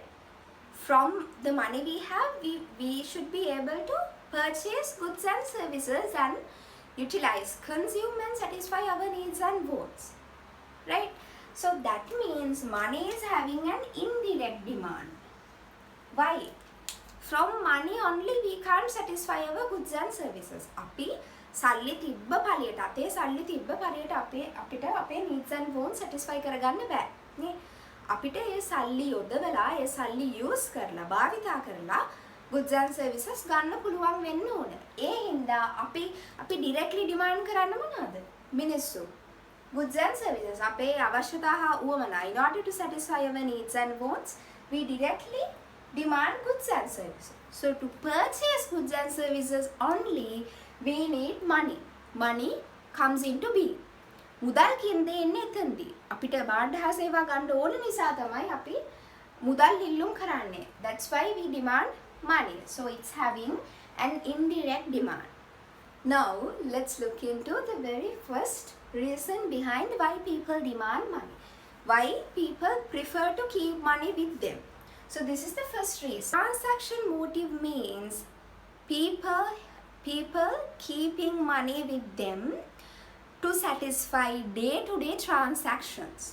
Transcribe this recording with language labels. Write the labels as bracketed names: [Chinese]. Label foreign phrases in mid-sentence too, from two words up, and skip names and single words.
[English] From the money we have, we should be able to purchase goods and services and utilize, consume and satisfy our needs and wants. Right? So that means money is having an indirect demand. Why? From money only we can't satisfy our goods and services. [Sinhala] අපි සල්ලි තිබ්බ පළියට අපේ සල්ලි තිබ්බ පළියට අපිට අපේ [English] needs and wants [Sinhala] satisfy කරගන්න බෑ. නේ? අපිට ඒ සල්ලි යොදවලා ඒ සල්ලි use කරලා භාවිතා කරලා [English] goods and services [Sinhala] ගන්න පුළුවන් වෙන්න ඕන. ඒ හින්දා අපි [English] directly demand [Sinhala] කරන්න මොනවද? මිනිස්සු. [English] Goods and services. [Sinhala] අපේ අවශ්‍යතා හා උවමනා. [English] In order to satisfy our needs and wants, we directly demand goods and services. So to purchase goods and services only, we need money. Money comes into being. [Sinhala] මුදල් කියන්නේ එන්නේ එතනදී. අපිට බාහිර හා සේවා ගන්න ඕන නිසා තමයි අපි මුදල් ඉල්ලුම් කරන්නේ. [English] That's why we demand money. So it's having an indirect demand. Now let's look into the very first reason behind why people demand money. Why people prefer to keep money with them. So this is the first reason. Transaction motive means people keeping money with them to satisfy day-to-day transactions.